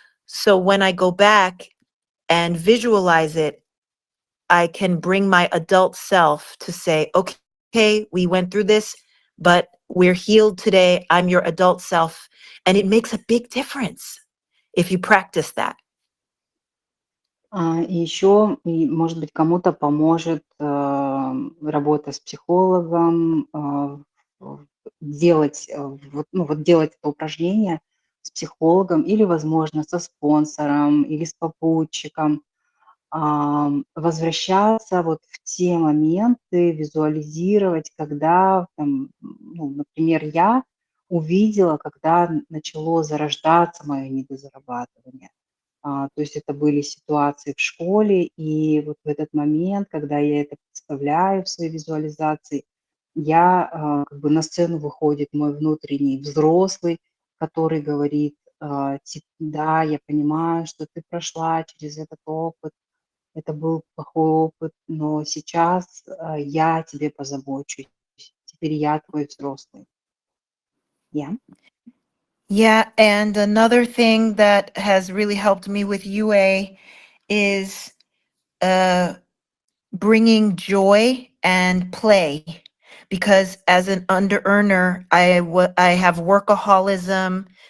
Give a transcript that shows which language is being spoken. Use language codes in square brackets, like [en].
[en] So when I go back and visualize it, I can bring my adult self to say, okay, we went through this, but we're healed today. I'm your adult self. And it makes a big difference if you practice that. [ru] И еще, может быть, кому-то поможет работа с психологом, делать, делать это упражнение с психологом или, возможно, со спонсором или с попутчиком, возвращаться вот в те моменты, визуализировать, когда, например, я увидела, когда начало зарождаться мое недозарабатывание. То есть это были ситуации в школе, и вот в этот момент, когда я это представляю в своей визуализации, как бы на сцену выходит мой внутренний взрослый, который говорит, да, я понимаю, что ты прошла через этот опыт, это был плохой опыт, но сейчас я о тебе позабочусь, теперь я твой взрослый. Я. [en] Yeah, and another thing that has really helped me with UA is bringing joy and play. Because as an under earner, I have workaholism.